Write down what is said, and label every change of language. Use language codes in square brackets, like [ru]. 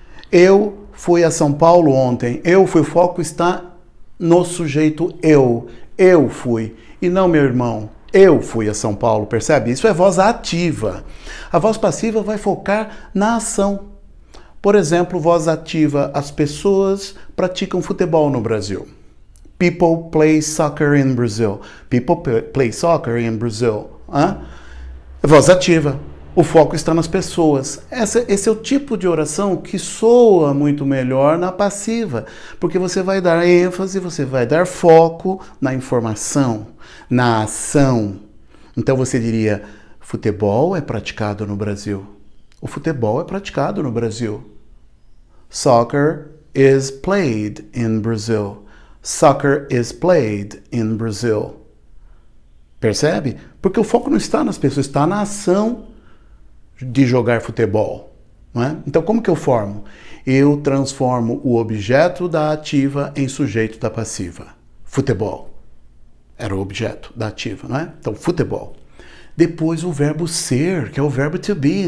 [pt] Eu fui a São Paulo ontem, o foco está no sujeito eu fui, e não meu irmão. Eu fui a São Paulo, percebe? Isso é voz ativa. A voz passiva vai focar na ação. Por exemplo, voz ativa, as pessoas praticam futebol no Brasil. [en] People play soccer in Brazil. People play soccer in Brazil. [pt] Voz ativa. O foco está nas pessoas. Esse é o tipo de oração que soa muito melhor na passiva, porque você vai dar ênfase, você vai dar foco na informação, na ação. Então você diria, futebol é praticado no Brasil. O futebol é praticado no Brasil. [en] Soccer is played in Brazil. Soccer is played in Brazil. [pt] Percebe? Porque o foco não está nas pessoas, está na ação de jogar futebol. Não é? Então, como que eu formo? Eu transformo o objeto da ativa em sujeito da passiva. Futebol. Era o objeto da ativa, não é? Então, futebol. Depois o verbo ser, que é o verbo to be.